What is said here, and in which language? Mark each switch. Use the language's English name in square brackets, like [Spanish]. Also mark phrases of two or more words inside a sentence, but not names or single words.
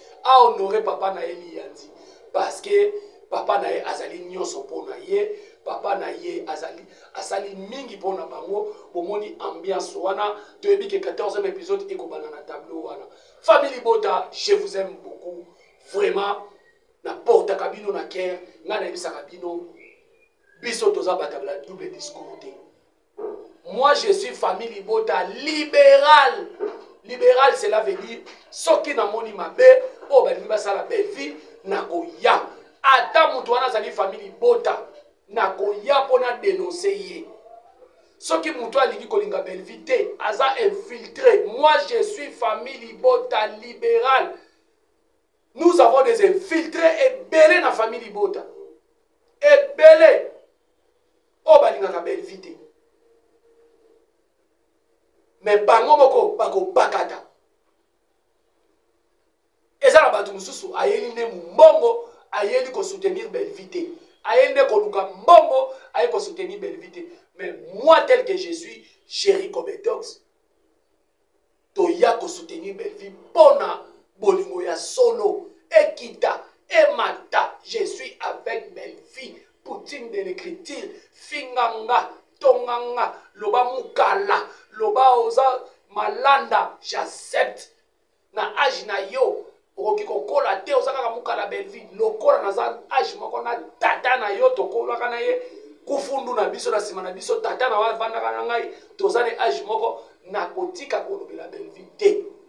[Lingala] A honoré papa na ye Liyandi. Parce que papa na ye azali nyonso mpo na ye, papa na ye azali, asali mingi mpo na bango, bomoni ambiance wana, toyebi ke [French] quatorzième épisode [Lingala] ekobanda na tableau wana. [French] Famille Bota, je vous aime beaucoup. Vraiment, [Lingala] na portaka bino na cœur, nga na yebisaka bino, biso toza bato ya [French] double discours [Lingala] te. [French] Moi, je suis famille Bota libéral. Libéral, cela veut dire, [Lingala] soki namoni mabe, oyo balingi basala Belle Vie, nakoya. Ata mutu wana azali famille Bota, nakoya mpo na dénoncer ye. Soki mutu alingi kolinga Belle Vie te, aza infiltré. [French] Moi, je suis famille Bota libéral. Nous avons des infiltrés [Lingala] ebele na famille Libota. Ebele. Oyo balingaka belle vie te. Mais bango moko bakobakata. Eza na bato mosusu ayeli nde mbongo, ayeli kosoutenir belle vie te. Ayeli nde koluka mbongo, ayeli kosoutenir belle vie te. [French] Mais moi tel que je suis, chéri Kobetox, [Lingala] toya kosoutenir belle vie mpona bolingo ya solo. Ekita, emata, [French] je suis avec belle vie. Poutine de l'écriture, [Lingala] finganga, tonganga, loba mukala, loba oza malanda, j'accepte. Na âge na yo, okoki kokola te, oza kaka mukala belle vie. Lokola naza âge moko na tata na yo, tokolaka na ye, kufundu na biso, na nsima na biso, tata na yo avandaka na ngai, toza na âge moko, nakotika kolobela belle vie te.